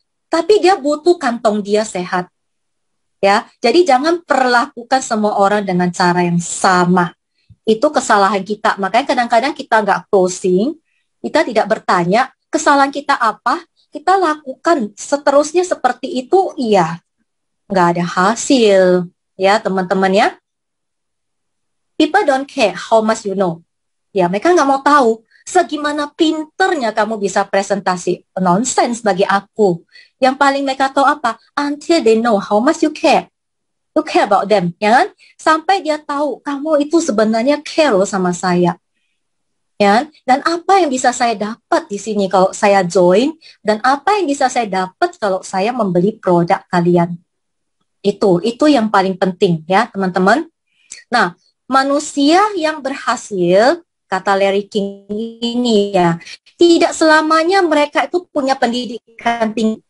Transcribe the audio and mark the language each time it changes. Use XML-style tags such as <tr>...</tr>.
<id>Tapi dia butuh kantong dia sehat. Ya, jadi jangan perlakukan semua orang dengan cara yang sama. Itu kesalahan kita. Makanya kadang-kadang kita nggak closing, kita tidak bertanya kesalahan kita apa, kita lakukan seterusnya seperti itu, iya, nggak ada hasil. Ya, teman-teman ya.</id> <en>People don't care how much you know.</en> <id>Ya, mereka nggak mau tahu segimana pinternya kamu bisa presentasi. Nonsense bagi aku. Yang paling mereka tahu apa?</id> <en>Until they know how much you care. You care about them,</en> <id>ya kan? Sampai dia tahu kamu itu sebenarnya care loh sama saya. Ya, dan apa yang bisa saya dapat di sini kalau saya join, dan apa yang bisa saya dapat kalau saya membeli produk kalian. Itu yang paling penting ya, teman-teman. Nah, manusia yang berhasil, kata Larry King ini ya, tidak selamanya mereka itu punya pendidikan tinggi.</id>